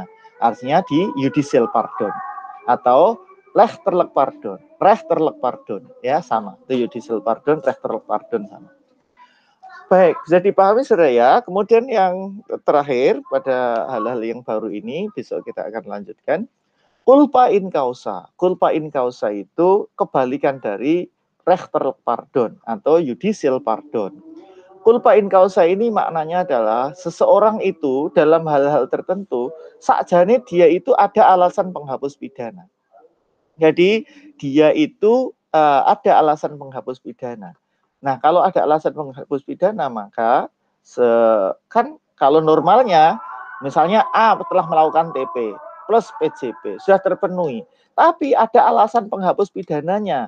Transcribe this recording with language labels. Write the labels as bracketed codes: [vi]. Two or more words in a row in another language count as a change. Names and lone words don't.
[id] Artinya di [en] judicial pardon [id] atau [nl] rechterlijk pardon, [id] ya sama. Itu [en] judicial pardon, [nl] rechterlijk pardon [id] sama. Baik, bisa dipahami saudara ya. Kemudian yang terakhir pada hal-hal yang baru ini, besok kita akan lanjutkan. [la] Culpa in causa. Culpa in causa [id] itu kebalikan dari [nl] rechterlijk pardon [id] atau [en] judicial pardon. [la] Culpa in causa [id] ini maknanya adalah seseorang itu dalam hal-hal tertentu, sakjane dia itu ada alasan penghapus pidana. Jadi dia itu ada alasan penghapus pidana. Nah kalau ada alasan penghapus pidana maka kan kalau normalnya misalnya A telah melakukan TP plus PJB sudah terpenuhi, tapi ada alasan penghapus pidananya.